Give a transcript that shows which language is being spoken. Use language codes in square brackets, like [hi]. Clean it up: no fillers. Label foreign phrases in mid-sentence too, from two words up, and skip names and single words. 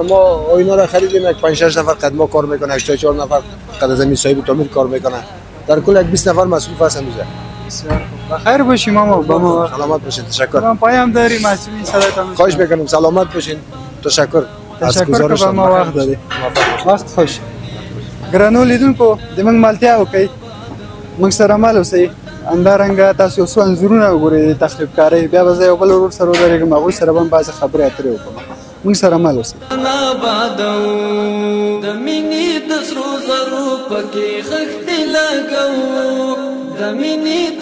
[fa] ما اینا را خریدیم، یک 5-6 نفر قدما کار میکنه، یک 4 نفر قد زمین صاحب تعمیر کار میکنه. در کل یک 20 نفر مسئول هستن اینجا. بسیار خوب. بخیر باشی ماما. با ما سلامت باشین. تشکر. من پایم داری مسئولین صداتون. خواهش میکنم سلامت باشین. تشکر. تشکر که با ما وقت دادی. وقت خوش. [ps] ګرانو لیدونکو د موږ ملتیا وکړئ، موږ سره مل اوسئ. همدارنګه تاسو څو انځورونه وګورئ د تخریب کارۍ، بیا به زه یو بل ورور سره ودرېږم، هغوی سره به هم بعضې خبرې اترې وکړم. موږ سره مل اوسئ. د مینې د سرو زرو پکې خښتې لګو د مینې د